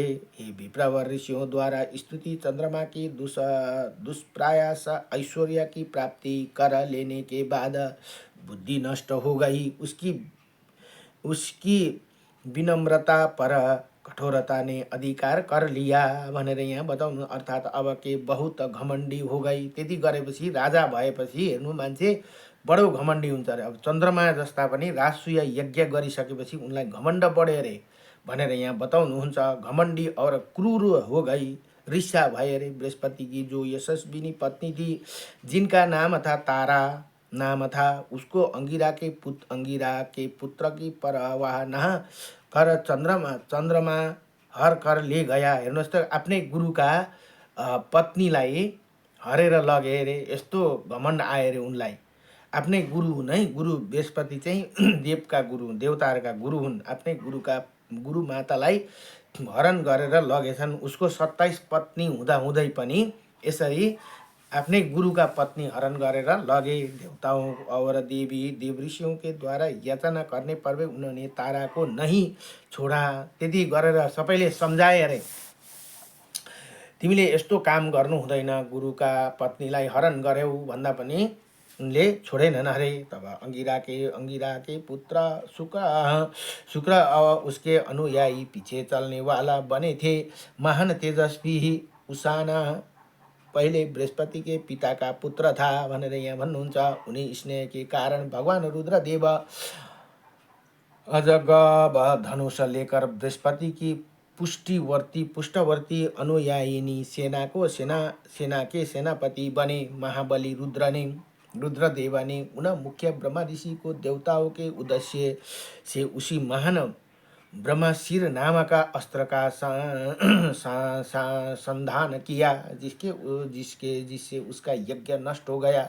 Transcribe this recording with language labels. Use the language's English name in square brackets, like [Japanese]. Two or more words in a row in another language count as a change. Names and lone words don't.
[Hindi] ये विप्रवर ऋषियों द्वारा स्तुति चंद्रमा की दुष्प्रयास ऐश्वर्य की प्राप्ति कर लेने के बाद बुद्धि नष्ट हो गई। उसकी विनम्रता पर कठोरता ने अधिकार कर लिया [Nepali] भनेर यहाँ बताउनु। [Hindi] अर्थात अब के बहुत घमण्डी हो गई। [Nepali] त्यति गरेपछि राजा भएपछि हेर्नु मान्छे बडो घमण्डी हुन्छ अरे। अब चन्द्रमा जस्ता पनि राजसूय यज्ञ गरिसकेपछि उनलाई घमण्ड बढ्यो अरे भनेर यहाँ बताउनुहुन्छ। [Hindi] घमण्डी और क्रूर हो गई, [Nepali] ऋषा भए अरे। [Hindi] बृहस्पति की जो यशस्विनी पत्नी थी, जिनका नाम था तारा नाम था, उसको अंगिरा के पुत्र की परवाह न कर चंद्रमा हर कर ले गया। [Nepali] हेर्नुहोस् त, आफ्नै गुरुका पत्नीलाई हरेर लगे अरे। यस्तो घमण्ड आयो अरे उनलाई। आफ्नै गुरु हुन् है। गुरु बृहस्पति चाहिँ देवका गुरु हुन्, देवताहरूका गुरु हुन्। आफ्नै गुरु मातालाई हरण गरेर लगेछन्। उसको 27 पत्नी हुँदै पनि यसरी आफ्नै गुरुका पत्नी हरण गरेर लगे। [Hindi] देवताओं और देव ऋषियों के द्वारा याचना करने पर भी उन्होंने तारा को नहीं छोड़ा। [Nepali] त्यति गरेर सबैले सम्झाए अरे। तिमीले यस्तो काम गर्नु हुँदैन, गुरुका पत्नीलाई हरण गर्यौ भन्दा पनि उनले छोडेनन् अरे। [Hindi] तब अंगिरा के पुत्र शुक्र और उसके अनुयायी पीछे चलने वाला बने थे। महान तेजस्वी उसाना पहिले बृहस्पति के पिता का पुत्र था [Nepali] भनेर यहाँ भन्नुहुन्छ। [Hindi] उनी स्नेह के कारण भगवान रुद्रदेव अजगब धनुष लेकर बृहस्पति की पुष्टवर्ती अनुयायिनी सेना के सेनापति बने। महाबली रुद्रदेव ने उन मुख्य ब्रह्मा ऋषि को देवताओं के उद्देश्य से उसी महान ब्रह्मशिर नामक अस्त्र का संधान किया, जिससे उसका यज्ञ नष्ट हो गया।